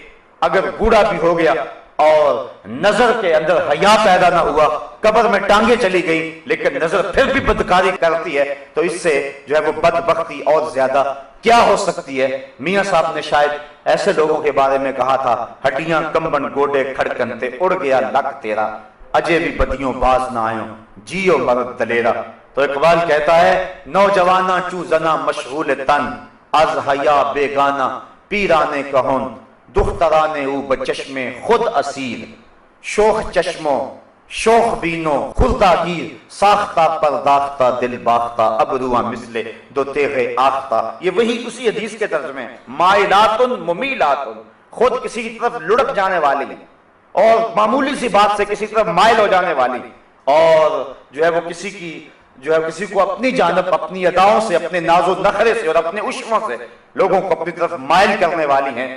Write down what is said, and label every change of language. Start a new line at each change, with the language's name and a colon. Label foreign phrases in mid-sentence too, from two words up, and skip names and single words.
Urdu: اگر بوڑھا بھی ہو گیا اور نظر کے اندر حیا پیدا نہ ہوا، قبر میں ٹانگیں چلی گئی لیکن نظر پھر بھی بدکاری کرتی ہے، تو اس سے جو ہے وہ بدبختی اور زیادہ کیا ہو سکتی ہے۔ میاں صاحب نے شاید ایسے لوگوں کے بارے میں کہا تھا،
Punjabi: ہڈیاں کمبن گوڈے کھڑکن تے اڑ گیا لک تیرا، اجے بھی بدیوں باز نہ آئوں جیو مرد دلیرا۔
Urdu: تو اقبال کہتا ہے،
Persian: نوجواناں چو زنا مشغول تن، از حیا بیگانہ پیرانے کہون، دخترانے او بچشم خود اسیر، شوخ چشموں شوخ بینو خردہ گیر، ساختہ پرداختہ دل باختہ ابروہ مثل دو تیغ آختہ۔
Urdu: یہ وہی اسی حدیث کے ترجمے ہیں،
Arabic: مائلات ممیلات،
Urdu: خود کسی کی طرف لڑک جانے والی اور معمولی سی بات سے کسی طرف مائل ہو جانے والی، اور جو ہے وہ کسی کو اپنی جانب اپنی اداؤں سے، اپنے ناز و نخرے سے اور اپنے عشموں سے لوگوں کو اپنی طرف مائل کرنے والی ہیں۔